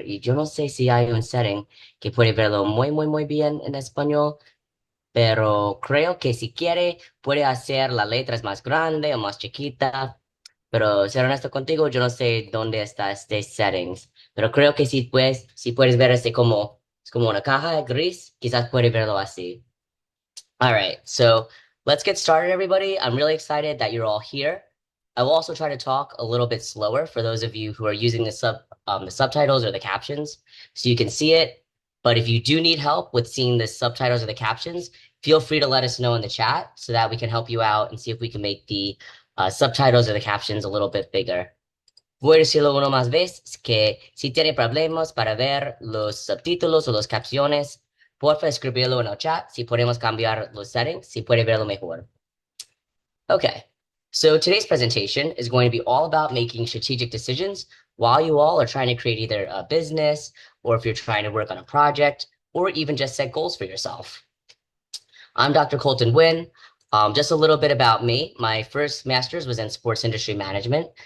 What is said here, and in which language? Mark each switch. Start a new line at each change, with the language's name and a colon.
Spanish: Y yo no sé si hay un setting que puede verlo muy bien en español, pero creo que si quiere puede hacer las letras más grande o más chiquita. Pero ser honesto contigo, yo no sé dónde está este settings. Pero creo que si puedes ver este como, es como una caja gris, quizás puede verlo así.
English: All right, so let's get started, everybody. I'm really excited that you're all here. I will also try to talk a little bit slower for those of you who are using the subtitles or the captions, so you can see it. But if you do need help with seeing the subtitles or the captions, feel free to let us know in the chat so that we can help you out and see if we can make the subtitles or the captions a little bit bigger.
Spanish: Voy a decirlo una más vez, que si tiene problemas para ver los subtítulos o las capciones, porfa escribirlo en el chat si podemos cambiar los settings, si puede verlo mejor.
English: Okay, so today's presentation is going to be all about making strategic decisions while you all are trying to create either a business or if you're trying to work on a project or even just set goals for yourself. I'm Dr. Colton Nguyen. Just a little bit about me. My first master's was in sports industry management.